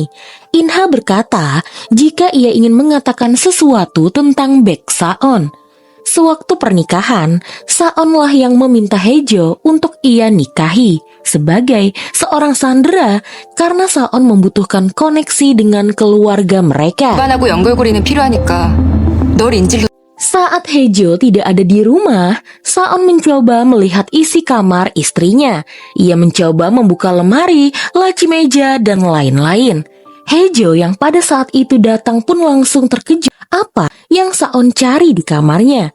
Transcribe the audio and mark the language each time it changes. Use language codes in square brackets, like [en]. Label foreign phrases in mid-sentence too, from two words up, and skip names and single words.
[id] Inha berkata jika ia ingin mengatakan sesuatu tentang Baek Saon. Sewaktu pernikahan, Saonlah yang meminta Haejo untuk ia nikahi sebagai seorang sandera karena Saon membutuhkan koneksi dengan keluarga mereka. [ko] 집안하고 연결고리는 필요하니까 널 인질로. [id] Saat Haejo tidak ada di rumah, Saon mencoba melihat isi kamar istrinya. Ia mencoba membuka lemari, laci meja, dan lain-lain. Haejo yang pada saat itu datang pun langsung terkejut apa yang Saon cari di kamarnya.